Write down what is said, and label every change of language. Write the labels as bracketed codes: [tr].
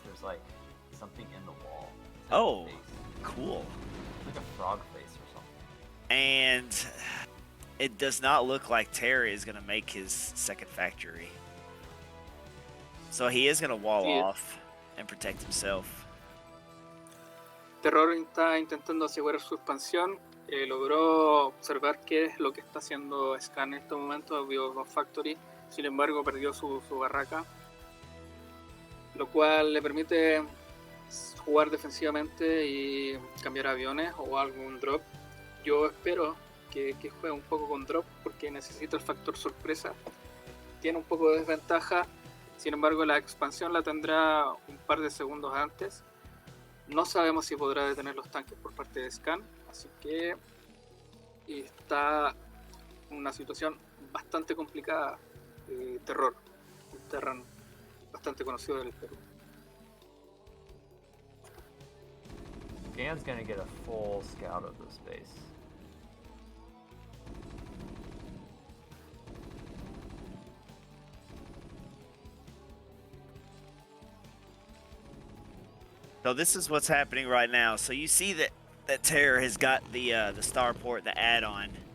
[en] There's like something in the wall. Oh, cool. It's like a frog face or something. And it does not look like Terry is going to make his second factory. So he is going to wall off and protect himself. [es] Terror está intentando asegurar su expansión. Logró observar qué es lo que está haciendo Scan en este momento. Vio 2 factory, sin embargo perdió su barraca, lo cual le permite jugar defensivamente y cambiar aviones o algún drop. Yo espero que juegue un poco con drop porque necesita el factor sorpresa. Tiene un poco de desventaja, sin embargo la expansión la tendrá un par de segundos antes. No sabemos si podrá detener los tanques por parte de Scan, así que está en una situación bastante complicada. Terror, un Terran bastante conocido del Perú. [en] Scan's gonna get a full scout of this base. So this is what's happening right now. So you see that Terror has got the starport, the add-on.